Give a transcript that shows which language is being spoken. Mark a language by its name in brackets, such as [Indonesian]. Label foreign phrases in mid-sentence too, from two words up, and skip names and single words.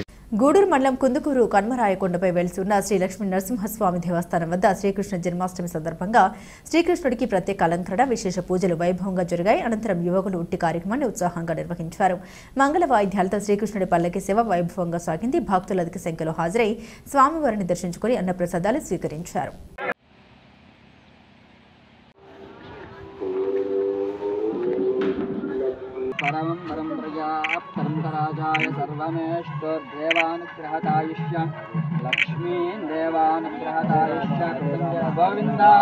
[Telugu] గూడూరు మండలం కుందుకూరు కన్మరాయకొండపై వెలుసున్న శ్రీ లక్ష్మీ నరసింహస్వామి దేవస్థానం వద్ద శ్రీకృష్ణ జన్మాష్టమి సందర్భంగా శ్రీకృష్ణుడికి ప్రత్యేక అలంకరణ, విశేష పూజలు వైభవంగా జరిగాయి. అనంతరం యువకులు ఉట్టి కార్యక్రమాన్ని ఉత్సాహంగా నిర్వహించారు. మంగళ వాయిద్యాలతో శ్రీకృష్ణుడి పల్లకి సేవ వైభవంగా సాగింది. భక్తులు అధిక సంఖ్యలో హాజరై స్వామివారిని దర్శించుకుని అన్నప్రసాదాలు స్వీకరించారు. [Sanskrit] परम परम प्रजा परमराजाय सर्वमेष्टदेवानुग्रहतायुष्य लक्ष्मी देवानुग्रहतायुष्य गोविंद